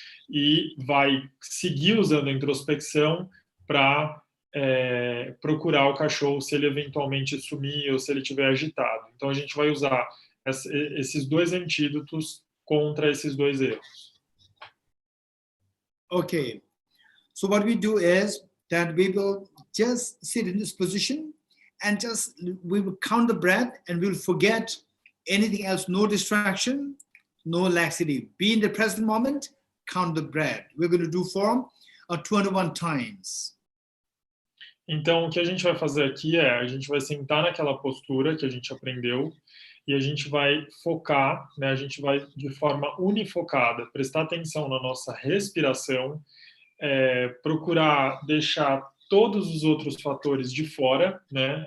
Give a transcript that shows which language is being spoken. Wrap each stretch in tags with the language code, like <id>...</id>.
<pt>e vai seguir usando a introspecção para procurar o cachorro se ele eventualmente sumir ou se ele estiver agitado. Então, a gente vai usar esses dois antídotos contra esses dois erros.</pt> <en>Okay. So what we do is that we will just sit in this position and we will count the breath and we'll forget anything else, no distraction, no laxity. Be in the present moment, count the breath. We're going to do for 21 times.</en> <pt>Então, o que a gente vai fazer aqui a gente vai sentar naquela postura que a gente aprendeu e a gente vai focar, né, a gente vai de forma unifocada, prestar atenção na nossa respiração, procurar deixar todos os outros fatores de fora, né?</pt>